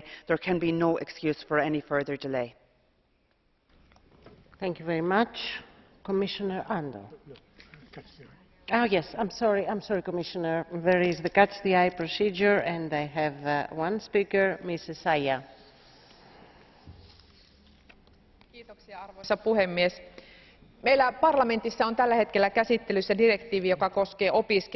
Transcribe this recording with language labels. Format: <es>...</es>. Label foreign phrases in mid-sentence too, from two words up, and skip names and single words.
<en>There can be no excuse for any further delay. Thank you very much. Commissioner Andor. Oh yes, I'm sorry, Commissioner. There is the catch the eye procedure and I have one speaker, Mrs. Aya.</en> <fi>Arvoisa puhemies, meillä parlamentissa on tällä hetkellä käsittelyssä direktiivi, joka koskee opiskelijoita.</fi>